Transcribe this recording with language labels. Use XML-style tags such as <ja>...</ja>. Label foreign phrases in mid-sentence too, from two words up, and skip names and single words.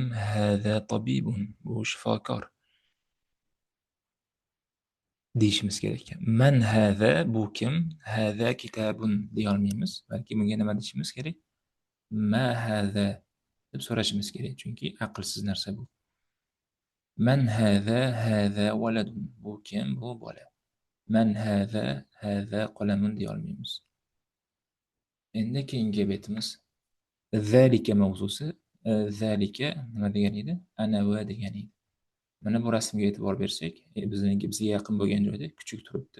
<ar>هذا طبيب,</ar> <uz>bu shifokor deyishimiz kerak ekan.</uz> <ar>من هذا</ar> <uz>bu kim?</uz> <ar>هذا كتاب</ar> <uz>deyolmaymiz, balki bunga nima deyishimiz kerak?</uz> <ar>ما هذا</ar> <uz>deb so'rashimiz kerak, chunki aqlsiz narsa bu.</uz> <ar>من هذا؟ هذا ولد,</ar> <uz>bu kim? Bu bola.</uz> <ar>من هذا? هذا قلم</ar> <uz>deyolmaymiz. Endi keyingi betimiz zalika mavzusi. Zalika nima degani edi? Ana va degani edi. Mana bu rasmga e'tibor bersak, bizga yaqin bo'lgan joyda kuchuk turibdi.</uz>